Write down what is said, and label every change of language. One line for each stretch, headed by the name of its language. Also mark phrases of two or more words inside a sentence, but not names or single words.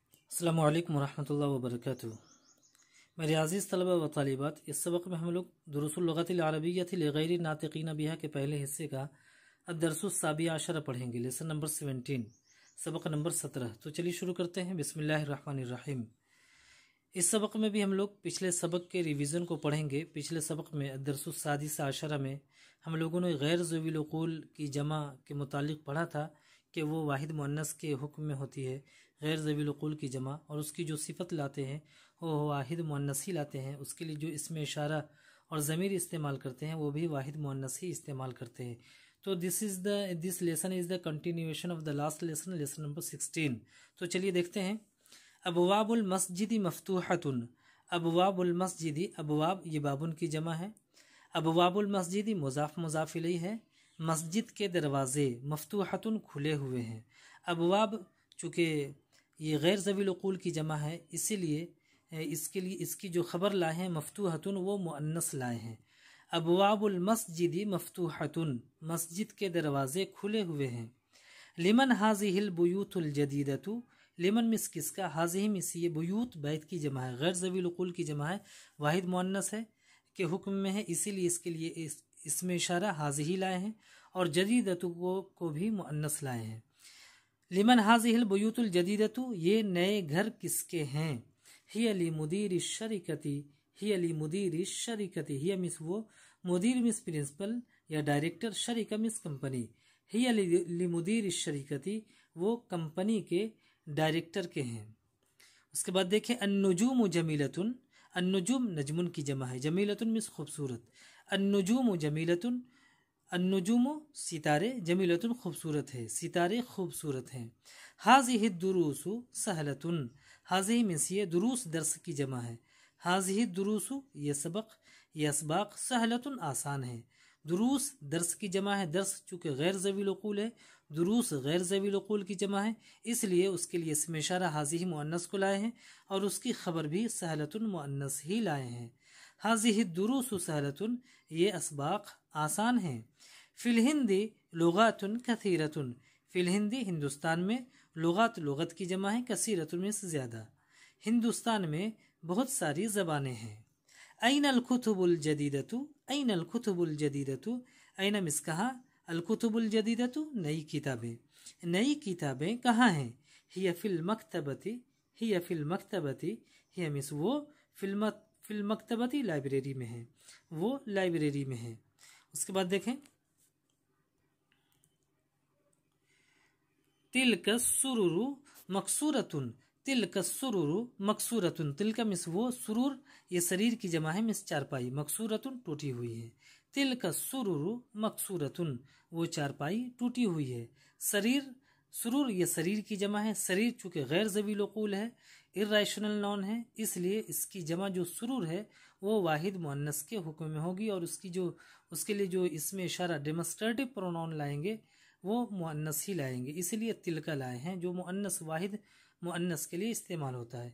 Arabic: السلام عليكم ورحمة الله وبركاته.
Hindi: मेरे अज़ीज़ तलबा व तालिबात, इस सबक में हम लोग दुरुसुल लुग़तिल अरबिय्यति लिग़ैरि नातिक़ीन बिहा के पहले हिस्से का
Arabic: الدرس السابع عشر
Hindi: पढ़ेंगे।
English: lesson number 17,
Hindi: सबक नंबर 17। तो चलिए शुरू करते हैं। बिस्मिल्लाहिर्रहमानिर्रहीम। इस सबक में भी हम लोग पिछले सबक के रिवीजन को पढ़ेंगे। पिछले सबक में
Arabic: الدرس السادس عشر
Hindi: में हम लोगों ने गैर ज़वील उक़ूल की जमा के मुतालिक पढ़ा था कि वो वाहिद मुअन्नस के हुक्म में होती है, गैर ज़वील उक़ूल की जमा, और उसकी जो सिफत लाते हैं वो वाहिद मुअन्नस ही लाते हैं। उसके लिए जो इसमें इशारा और ज़मीर इस्तेमाल करते हैं वो भी वाहिद मुअन्नस ही इस्तेमाल करते हैं।
English: तो this lesson is the continuation of the last lesson, lesson number 16.
Hindi: तो चलिए देखते हैं।
Arabic: أبواب المسجد مفتوحة. أبواب المسجد,
Hindi: अबवाब ये बाबुन की जमा है।
Arabic: أبواب المسجد
Hindi: मुज़ाफ मुज़ाफ इलैहि है। मस्जिद के दरवाजे मफ्तूहतुन खुले हुए हैं। अबवाब चूँकि ये गैर ज़वील उक़ूल की जमा है, इसीलिए इसके लिए इसकी जो ख़बर लाए हैं मफ्तूहतुन वो मुअन्नस लाए हैं।
Arabic: أبواب المسجد مفتوحة,
Hindi: मस्जिद के दरवाजे खुले हुए हैं।
Arabic: لمن هذه البيوت الجديدة,
Hindi: लिमन मिस किसका, हाज़िही मिस ये बुयूत बैत की जमा है, गैर ज़वील उक़ूल की जमा है, वाहिद मुअन्नस है के हुक्म में है, इसीलिए इसके लिए इसमें इशारा हाज़िही लाए हैं और जदीदतु को भी मुअन्नस लाए हैं।
Arabic: لمن هذه البيوت الجديدة,
Hindi: ये नए घर किसके हैं।
Arabic: هي لمدير شركتي, هي لمدير شركتي,
Hindi: हिया मिस वो, मुदीर मिस प्रिंसिपल या डायरेक्टर, शरीका मिस कंपनी।
Arabic: هي لمدير شركتي,
Hindi: वो कंपनी के डायरेक्टर के हैं। उसके बाद देखें
Arabic: النجوم جميلة.
Hindi: अन्नुजूम नजमुन की जमा है, जमीलतुन मिस खूबसूरत।
Arabic: النجوم جميلة,
Hindi: अन्नुजूम सितारे, जमीलतुन खूबसूरत है, सितारे खूबसूरत हैं।
Arabic: هذه دروس سهلة,
Hindi: हाज़िही मिस ये दुरूस दर्स की जमा है।
Arabic: هذه دروس
Hindi: ये सबक, ये असबाक, सहलतुन आसान है। दुरूस दर्स की जमा है, दर्स चूँकि गैर ज़वील उक़ूल है, दुरूस गैर ज़वील उक़ूल की जमा है, इसलिए उसके लिए इसमें इशारा हाज़िही मुअन्नस को लाए हैं और उसकी खबर भी सहलतुन मुअन्नस ही लाए हैं।
Arabic: هذه دروس سهلة,
Hindi: ये असबाक आसान हैं।
Arabic: في الهند لغات كثيرة, في الهند
Hindi: हिंदुस्तान में, लुगात लुगत की जमा है, कसीरतुन में से ज़्यादा, हिंदुस्तान में बहुत सारी ज़बानें हैं।
Arabic: أين الكتب الجديدة، أين الكتب الجديدة، أين
Hindi: मिस कहाँ,
Arabic: الكتب الجديدة
Hindi: नई किताबें, नई किताबें कहाँ हैं।
Arabic: هي في المكتبة, هي في المكتبة,
Hindi: हिया मिस वो,
Arabic: في المكتبة
Hindi: लाइब्रेरी में है, वो लाइब्रेरी में है। उसके बाद देखें
Arabic: تلك سرر مكسورة، تلك سرر مكسورة,
Hindi: तिलका मिस वो, सुरूर ये शरीर की जमा है, मिस चारपाई, मकसूरतुन टूटी हुई है।
Arabic: تلك سرر مكسورة,
Hindi: वो चारपाई टूटी हुई है। शरीर, सुरूर ये शरीर की जमा है, शरीर चूँकि गैर ज़वील उक़ूल है,
English: irrational non
Hindi: है, इसलिए इसकी जमा जो सुरूर है वो वाहिद मुअन्नस के हुक्म में होगी और उसके लिए जो इसमें इशारा
English: demonstrative pronoun
Hindi: लाएंगे वो मुअन्नस ही लाएंगे, इसलिए तिलका लाए हैं जो मुअन्नस वाहिद मुअन्नस के लिए इस्तेमाल होता है।